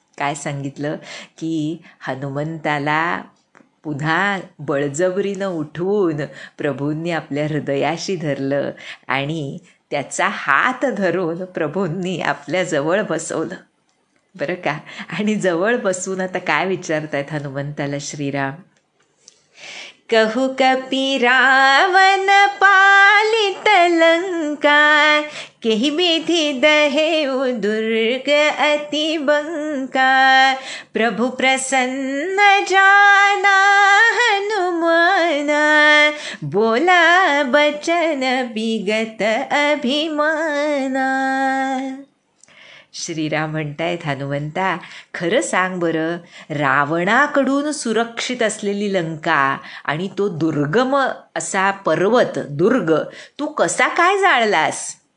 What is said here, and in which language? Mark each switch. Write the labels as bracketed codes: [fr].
[mr] काय सांगितलं की हनुमंताला पुन्हा बळजबरीनं उठवून प्रभूंनी आपल्या हृदयाशी धरलं आणि त्याचा हात धरून प्रभूंनी आपल्याजवळ बसवलं. बरं का. आणि जवळ बसून आता काय विचारतायत हनुमंताला श्रीराम. [awa] कहू कपि रावण पालित लंका, केहि विधि दहेउ दुर्ग अति बंका, प्रभु प्रसन्न जाना हनुमाना, बोला बचन विगत अभिमाना. [mr] श्रीराम म्हणतायत, हनुमंता खरं सांग बरं, रावणाकडून सुरक्षित असलेली लंका आणि तो दुर्गम असा पर्वत दुर्ग तू कसा काय जाळलास?